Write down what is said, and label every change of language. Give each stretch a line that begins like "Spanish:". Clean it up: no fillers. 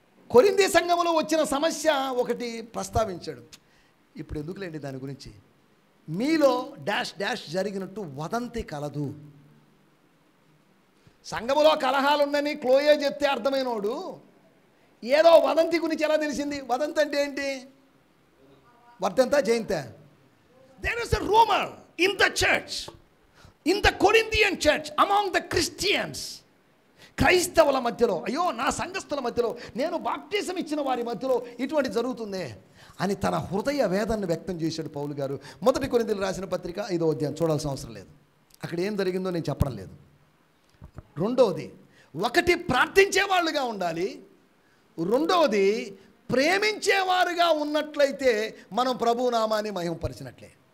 Telugu: కొరింథీ సంఘములో వచ్చిన సమస్య ఒకటి ప్రస్తావించాడు. ఇప్పుడు ఎందుకులేండి దాని గురించి. మీలో డాష్ డాష్ జరిగినట్టు వదంతి కలదు. సంఘములో కలహాలుందని క్లోయే చెప్తే అర్థమైనోడు ఏదో వదంతి గురించి ఎలా తెలిసింది? వదంతి అంటే ఏంటి? వర్ధంత Jayanta.
English: There is a rumor in the church, in the Corinthian church, among the Christians.
Telugu: క్రైస్తవుల మధ్యలో, అయ్యో నా సంఘస్థుల మధ్యలో, నేను బాప్టిజం ఇచ్చిన వారి మధ్యలో ఇటువంటి జరుగుతుంది అని తన హృదయ వేదనను వ్యక్తం చేశాడు పౌలు గారు. 1 కొరింథీయులకు రాసిన పత్రిక 5వ అధ్యాయం చూడాల్సిన అవసరం లేదు, అక్కడ ఏం జరిగిందో నేను చెప్పడం లేదు. రెండవది, ఒకటి ప్రార్థించేవాళ్ళుగా ఉండాలి, రెండవది ప్రేమించేవారుగా ఉన్నట్లయితే మనం ప్రభు నామాన్ని మహిమపరిచినట్లే.